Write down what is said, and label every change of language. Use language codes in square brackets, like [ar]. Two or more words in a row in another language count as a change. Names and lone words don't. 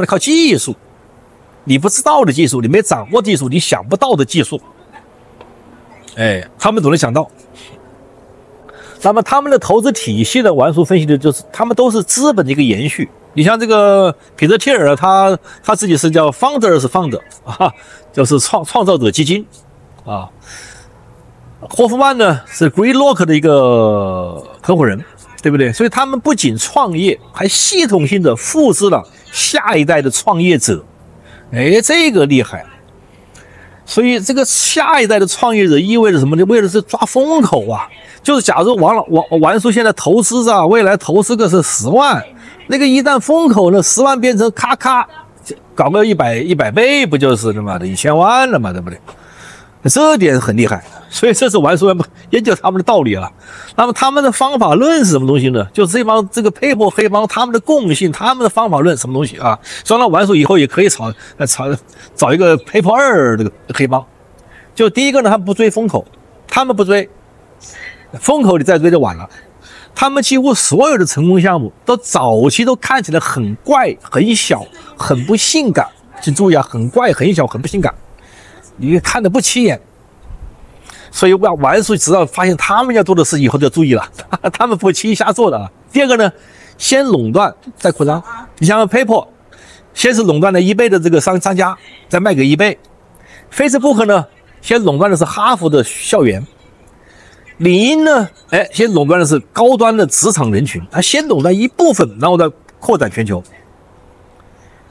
[zh] 靠技術，你不知道的技術，你沒掌握技術，你想不到的技術，哎，他們總能想到。那麼他們的投資體系的玩叔分析的就是，他們都是資本的一個延續。你像這個彼得·蒂爾，他自己是叫 Founders Fund 啊，就是創造者基金啊。霍夫曼呢是 Greylock 的一個合夥人，對不對？所以他們不僅創業，還系統性的複製了下一代的創業者。哎，這個厲害。所以這個下一代的創業者意味着什麼呢？為的是抓風口啊。就是假如王叔現在投資啊，未來投資個是10萬，那個一旦風口呢，10萬變成咔咔搞個100倍，不就是他媽的1000萬了嘛，對不對？這點很厲害，所以這是王叔研究他們的道理啊。那麼他們的方法論是什麼東西呢？就是這個 PayPal 黑幫他們的共性，他們的方法論什麼東西啊？所以呢，王叔以後也可以找一個 PayPal 2這個黑幫。就第一個呢，他們不追風口，他們不追。風口你再追就晚了，他們幾乎所有的成功項目都早期都看起來很怪、很小、很不性感。請注意啊，很怪、很小、很不性感，你看得不起眼。所以玩叔直到發現他們要做的事以後就要注意了，他們不輕易瞎做的啊。第二個呢，先壟斷再擴張。你像 PayPal， 先是壟斷了eBay的這個商家，再賣給eBay。Facebook 呢，先壟斷的是哈佛的校園。領英呢，哎，先壟斷的是高端的職場人群，他先壟斷一部分，然後再擴展全球。